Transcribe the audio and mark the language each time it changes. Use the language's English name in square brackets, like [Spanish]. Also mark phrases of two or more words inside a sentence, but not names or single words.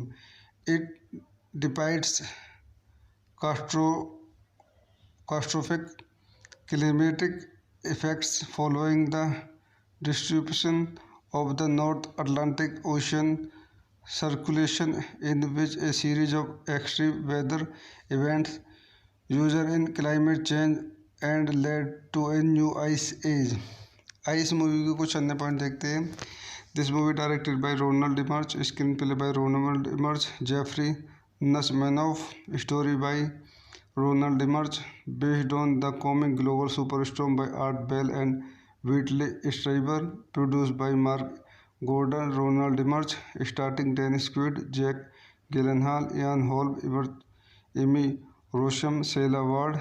[English] It depicts catastrophic climatic effects following the distribution of the North Atlantic Ocean circulation, in which a series of extreme weather events usher in climate change and led to a new ice age. ice movie [Hindi] के कुछ अन्य पॉइंट देखते हैं। [English] This movie directed by Roland Emmerich, screenplay by Roland Emmerich, Jeffrey Nachmanoff, story by Roland Emmerich, based on the comic Global Superstorm by Art Bell and Whitley Strieber, produced by Mark Gordon, Roland Emmerich, starting Dennis Quaid, Jake Gyllenhaal, Ian Holm, Emmy Rossum, Sela Ward.